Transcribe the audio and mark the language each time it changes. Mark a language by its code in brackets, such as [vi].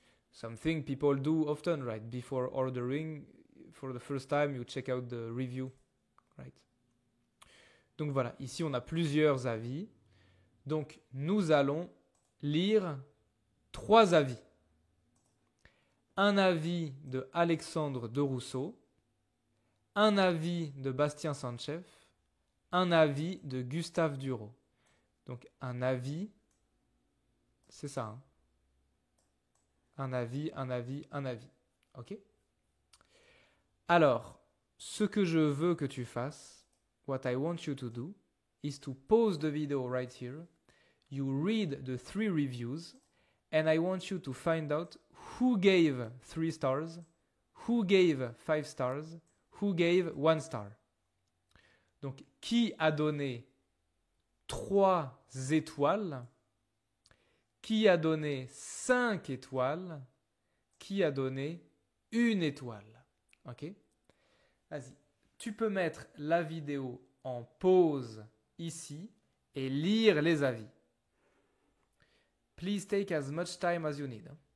[en] Something people do often, right? Before ordering, for the first time, you check out the review, right? [fr] Donc voilà, ici on a plusieurs avis. Donc nous allons lire 3 avis. Un avis de Alexandre de Rousseau, un avis de Bastien Sanchev, un avis de Gustave Duro. Donc un avis, c'est ça. Hein? Un avis, un avis, un avis. Ok? Alors, ce que je veux que tu fasses, [en] what I want you to do, is to pause the video right here. You read the 3 reviews, and I want you to find out who gave 3 stars, who gave 5 stars, who gave 1 star. [fr] Donc, qui a donné 3 étoiles, qui a donné 5 étoiles, qui a donné 1 étoile. Ok? Vas-y. Tu peux mettre la vidéo en pause ici et lire les avis. [en] Please take as much time as you need.